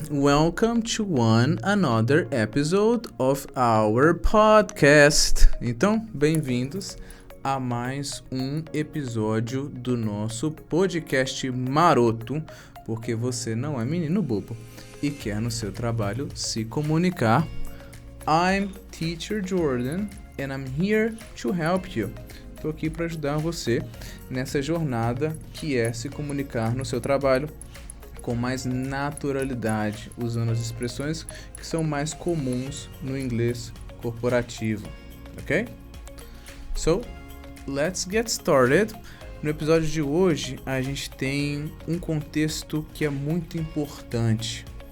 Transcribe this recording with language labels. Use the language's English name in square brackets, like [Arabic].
[English] Welcome to another episode of our podcast. [Portuguese] Então, bem-vindos a mais um episódio do nosso podcast maroto, porque você não é menino bobo e quer no seu trabalho se comunicar. [English] I'm Teacher Jordan and I'm here to help you. [Portuguese] Estou aqui para ajudar você nessa jornada que é se comunicar no seu trabalho com mais naturalidade, usando as expressões que são mais comuns no inglês corporativo, ok? [English] So, let's get started. [Portuguese] No episódio de hoje, a gente tem um contexto que é muito importante.